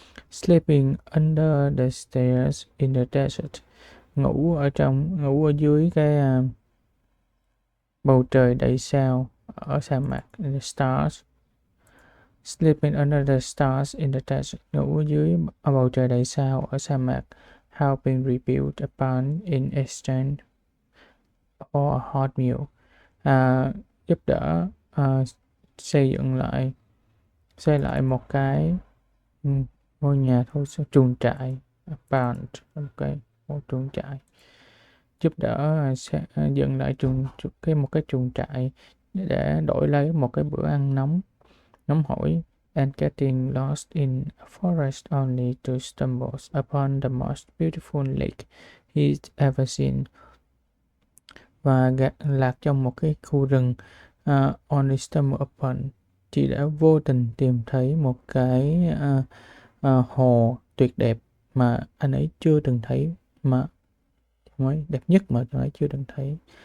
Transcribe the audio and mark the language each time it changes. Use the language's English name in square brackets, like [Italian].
[English] Sleeping under the stairs in the desert, [Vietnamese] ngủ ở dưới cái bầu trời đầy sao ở sa mạc. [English] The stars. Sleeping under the stars in the desert, [Vietnamese] ngủ dưới bầu trời đầy sao ở sa mạc. [English] helping rebuild a barn in exchange for a hot meal. [Vietnamese] Giúp đỡ xây lại một cái ngôi nhà thô sơ, chuồng trại, barn, một chuồng trại, giúp đỡ dựng lại một cái chuồng trại để đổi lấy một cái bữa ăn nóng hổi. [English] And getting lost in a forest only to stumble upon the most beautiful lake he's ever seen. [Vietnamese] Và lạc trong một cái khu rừng, [English] only stumble upon, [Vietnamese] chỉ đã vô tình tìm thấy một cái hồ tuyệt đẹp mà anh ấy chưa từng thấy, mà đẹp nhất mà anh ấy chưa từng thấy.